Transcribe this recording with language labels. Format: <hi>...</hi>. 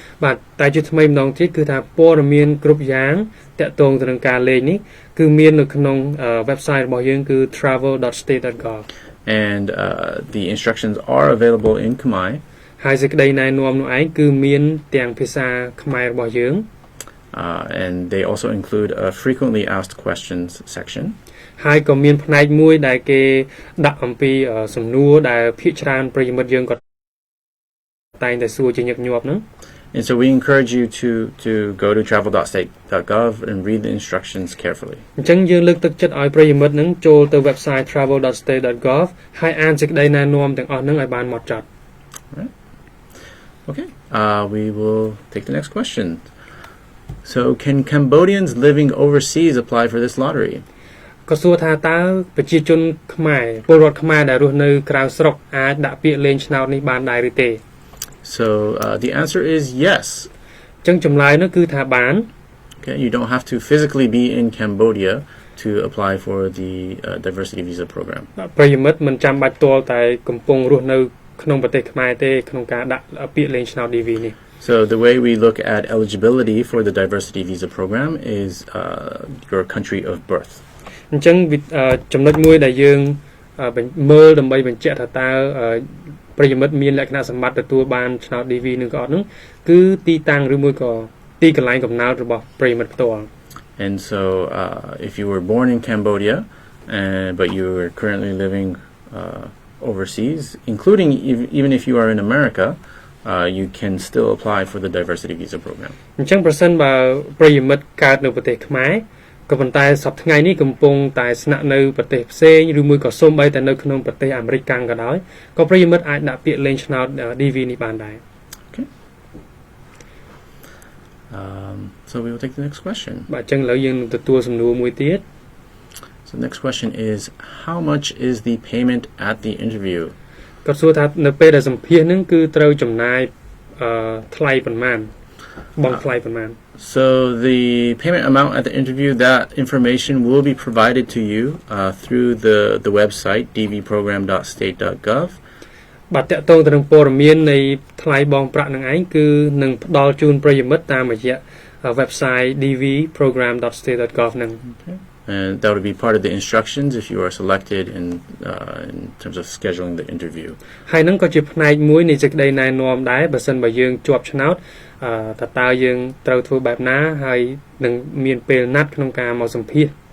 <km>បាទតែជាថ្មីម្ដងទៀតគឺថាព័ត៌មានគ្រប់យ៉ាងតាក់ទងទៅនឹងការលេងនេះគឺមាននៅក្នុង website របស់យើងគឺ travel.state.gov.</km> <en>And the instructions are available in Khmer.</en> <km>ហើយសេចក្តីណែនាំនោះឯងគឺមានទាំងភាសាខ្មែររបស់យើង</km> <en>and they also include a frequently asked questions section.</en> <km>ហើយក៏មានផ្នែកមួយដែលគេដាក់អំពីសំណួរដែលភាគច្រើនប្រិយមិត្តយើងក៏តែងតែសួរជាញឹកញាប់ហ្នឹង</km> <en>And so we encourage you to go to travel.state.gov and read the instructions carefully.</en> <km>អញ្ចឹងយើងលើកទឹកចិត្តឲ្យប្រិយមិត្តហ្នឹងចូលទៅ website travel.state.gov ហើយអានសេចក្តីណែនាំទាំងអស់ហ្នឹងឲ្យបានហ្មត់ចត់</km> <en>Right. Okay. We will take the next question. So, can Cambodians living overseas apply for this lottery?</en> <km>ក៏សួរថាតើប្រជាជនខ្មែរពលរដ្ឋខ្មែរដែលរស់នៅក្រៅស្រុកអាចដាក់ពាក្យលេងឆ្នោតនេះបានដែរឬទេ</km> <en>So the answer is yes.</en> <km>អញ្ចឹងចម្លើយនោះគឺថាបាន</km> <en>Okay, you don't have to physically be in Cambodia to apply for the diversity visa program.</en> <km>ប្រិយមិត្តមិនចាំបាច់ទាល់តែកំពុងរស់នៅក្នុងប្រទេសខ្មែរទេក្នុងការដាក់ពាក្យលេងឆ្នោត DV នេះ</km> <en>So the way we look at eligibility for the diversity visa program is your country of birth.</en> <km>អញ្ចឹងចំណុចមួយដែលយើងមើលដើម្បីបញ្ជាក់ថាតើប្រិយមិត្តមានលក្ខណៈសម្បត្តិទទួលបានឆ្នោត DV នឹងក៏អត់នោះគឺទីតាំងឬមួយក៏ទីកន្លែងកំណើតរបស់ប្រិយមិត្តផ្ទាល់</km> <en>And so if you were born in Cambodia but you are currently living overseas, including even if you are in America, you can still apply for the diversity visa program.</en> <km>អញ្ចឹងប្រសិនបើប្រិយមិត្តកើតនៅប្រទេសខ្មែរក៏ប៉ុន្តែសប្តាហ៍ថ្ងៃនេះកំពុងតែស្នាក់នៅប្រទេសផ្សេងឬមួយក៏សូម្បីតែនៅក្នុងប្រទេសអាមេរិកកាំងក៏ដោយក៏ប្រិយមិត្តអាចដាក់ពាក្យលេងឆ្នោត DV នេះបានដែរ</km> <en>Okay. So we will take the next question.</en> <km>បាទអញ្ចឹងឥឡូវយើងនឹងទទួលសំណួរមួយទៀត</km> <en>So the next question is, how much is the payment at the interview?</en> <km>គាត់សួរថានៅពេលដែលសម្ភាសនឹងគឺត្រូវចំណាយថ្លៃប៉ុន្មានបង់ថ្លៃប៉ុន្មាន</km> <en>So the payment amount at the interview, that information will be provided to you through the website dvprogram.state.gov.</en> <km>បាទតកតងទៅនឹងព័ត៌មាននៃថ្លៃបង់ប្រាក់នឹងឯងគឺនឹងផ្ដល់ជូនប្រិយមិត្តតាមរយៈ website dvprogram.state.gov នឹង</km> <en>And that would be part of the instructions if you are selected in terms of scheduling the interview.</en> <km>ហើយនឹងក៏ជាផ្នែកមួយនៃសេចក្តីណែនាំដែរបើសិនបើយើងជាប់ឆ្នោតតើយើងត្រូវធ្វើបែបណាហើយនឹងមានពេលណាត់ក្នុងការមកសម្ភាស</km>